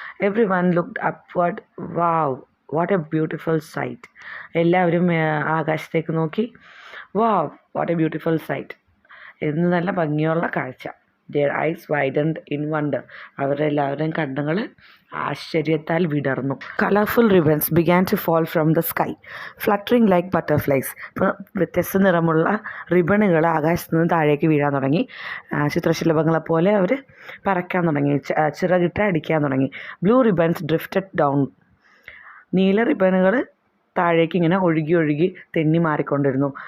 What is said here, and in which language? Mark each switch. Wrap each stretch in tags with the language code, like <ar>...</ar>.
<en>Everyone looked upward, wow what a beautiful sight.</en> <ml>എല്ലാവരും ആകാശത്തേക്ക് നോക്കി,</ml> <en>wow what a beautiful sight,</en> <ml>എന്ന് നല്ല ഭംഗിയുള്ള കാഴ്ച.</ml> <en>their eyes widened in wonder,</en> <ml>അവരുടെ എല്ലാവരുടെയും കണ്ണുകൾ ആശ്ചര്യത്താൽ വിടർന്നു.</ml> <en>Colourful ribbons began to fall from the sky, fluttering like butterflies.</en> <ml>ഇപ്പോൾ വ്യത്യസ്ത നിറമുള്ള റിബണുകൾ ആകാശത്ത് നിന്ന് താഴേക്ക് വീഴാൻ തുടങ്ങി. ചിത്രശലഭങ്ങളെപ്പോലെ അവർ പറക്കാൻ തുടങ്ങി, ചിറകിട്ട് അടിക്കാൻ തുടങ്ങി.</ml> <en>blue ribbons drifted down,</en> <ml>നീല റിബണുകൾ താഴേക്ക് ഇങ്ങനെ ഒഴുകി തെന്നി മാറിക്കൊണ്ടിരുന്നു.</ml>